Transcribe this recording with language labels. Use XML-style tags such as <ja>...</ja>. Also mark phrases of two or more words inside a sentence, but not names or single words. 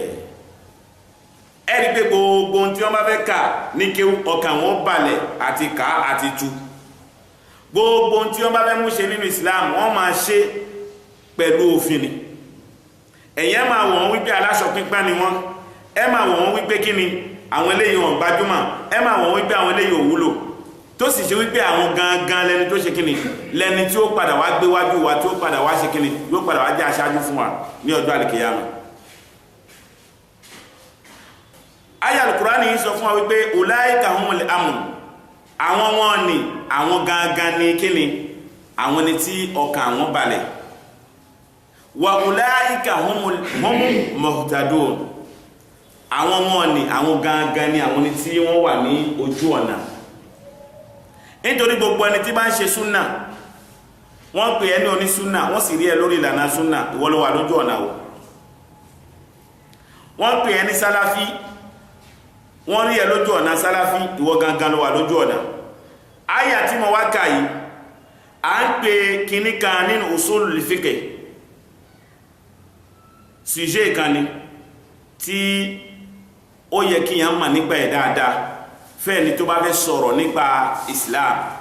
<yo>ẹ̀rí pé gbogbo tí wọ́n bá fẹ́ kà ní kéwú ọkàn wọn balẹ̀ àti kà àti tú gbogbo tí wọ́n bá fẹ́ mú ṣe nínú Islam wọ́n máa ṣe pẹ̀lú òfin ni ẹ̀yẹ́ máa wọ̀n wípé aláṣọ pípá ni wọ́n ẹ máa wọ̀n wípé kí ni àwọn eléyìí wọn gbajúmọ̀ ẹ máa wọ̀n wípé àwọn eléyìí ò wúlò tó sì ṣe wípé àwọn gangan lẹni tó ṣe kí ni lẹni tí ó padà wá gbé wájú wa tí ó padà wá ṣe kí ni yóò padà wá jẹ́ aṣáájú fún wa ní ọjọ́ àlìkìyàmà aya Al-Qur'ani yìí sọ fún wa wípé</yo> <ar>أولئك هم الآمنون</ar> <yo>àwọn wọn ni àwọn gangan ní kí ni àwọn ni tí ọkàn àwọn balẹ̀</yo> <ar>وأولئك هم المهتدون</ar> <yo>àwọn wọn ni àwọn gangan ni àwọn ni tí wọ́n wà ní ojú ọ̀nà nítorí gbogbo ẹni tí bá ń ṣe súnà wọ́n pè ẹni oní súnà wọ́n sì rí ẹ lórí ìlànà súnà ìwọ ló wà lójú ọ̀nà o wọ́n pè ẹni sálàfí wọ́n rí ẹ lójú ọ̀nà sálàfí ìwọ gangan ló wà lójú ọ̀nà àyà tí mo wá kà yìí à ń pè kíní kan nínú</yo> <ar>أصول الفقه</ar> <yo>sujet ìkànnì tí ó yẹ kí yàn mà nípa ẹ̀ dáadáa fẹ́ẹ̀ ni tó bá fẹ́ sọ̀rọ̀ nípa Islam</yo>